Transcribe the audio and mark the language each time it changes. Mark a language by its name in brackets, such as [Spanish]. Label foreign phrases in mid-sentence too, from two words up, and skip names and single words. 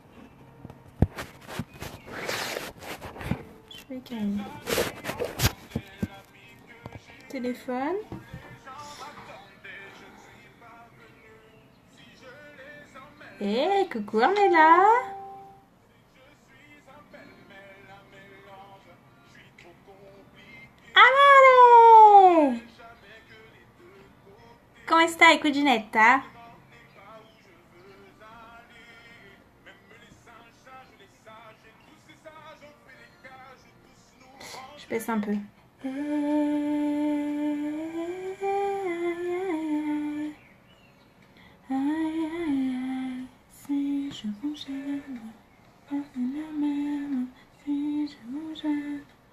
[French] Je vais caler. Téléphone. Hé, coucou, on est là. [Italian] Amore! Come stai, cuginetta? [French] Je baisse un peu. Si je vous gêne, la même, si je vous gêne.